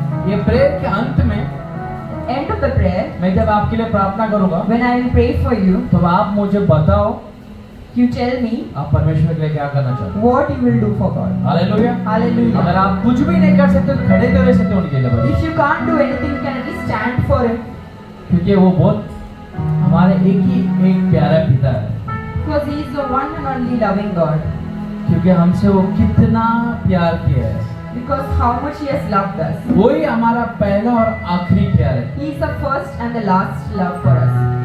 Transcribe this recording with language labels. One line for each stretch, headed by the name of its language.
Hindi: ये प्रेयर के अंत में
English: End of the prayer,
Hindi: मैं जब आपके लिए प्रार्थना करूंगा,
English: when I will pray for you,
Hindi: तो आप मुझे बताओ
English: you tell me
Hindi: आप परमेश्वर के लिए क्या करना चाहते हो।
English: what you will do for God.
Hindi: Hallelujah.
English: Hallelujah.
Hindi: अगर आप कुछ भी नहीं कर सकते तो खड़े तो रह सकते हो उनके लिए बस।
English: If you can't do anything, you can at least stand for Him.
Hindi: क्योंकि वो बहुत हमारे एक प्यारा पिता है,
English: Because He is the one and only loving God.
Hindi: क्योंकि हमसे वो कितना प्यार किया है।
English: Because how much He has loved us.
Hindi: वही हमारा पहला और आखिरी प्यार है।
English: He is the first and the last love for us.